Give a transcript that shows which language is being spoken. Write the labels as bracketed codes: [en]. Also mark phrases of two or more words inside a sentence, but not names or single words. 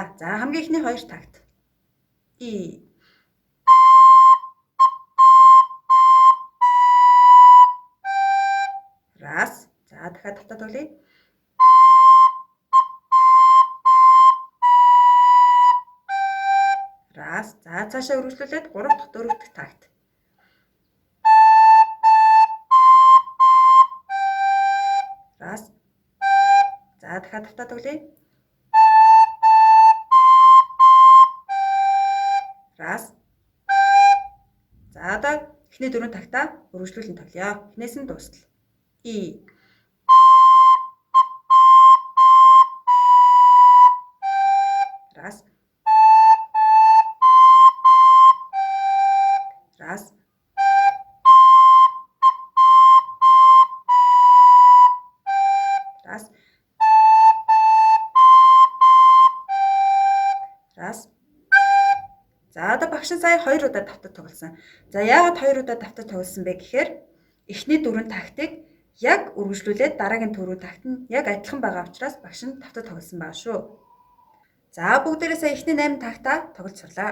[mn] За хамгийн ихний 2 такт. [ru] И. Раз. [mn] За дахиад татаа тоглоё. Раз. За цаашаа үргэлжлүүлээд 3 дахь 4 дахь такт. Раз. За дахиад татаа тоглоё. Раз. За одоо эхний 4 тагтаа үргэлжлүүлэн тоглоё. Эхнээс нь дуустал. [ru] И. Раз. Раз. Раз. Раз. [mn] За одоо багш нь сая 2 удаа давтаж тоглосон. За яагаад 2 удаа давтаж тоглосон бэ гэхээр эхний 4 тактыг яг үргэлжлүүлээд дараагийн 4 такт нь яг адилхан байгаа учраас багш нь давтаж тоглосон байгаа шүү. За бүгдээрээ сая эхний 8 тактаа тоглож сурлаа.